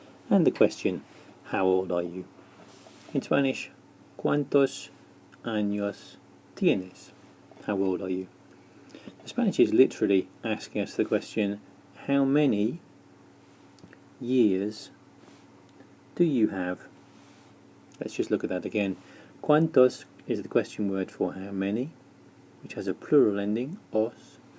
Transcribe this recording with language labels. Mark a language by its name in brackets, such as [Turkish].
[English] And the question, how old are you? [Spanish] In Spanish, ¿cuántos años tienes? [English] How old are you? The Spanish is literally asking us the question, how many years do you have? Let's just look at that again. ¿Cuántos is the question word for how many, which has a plural ending, os.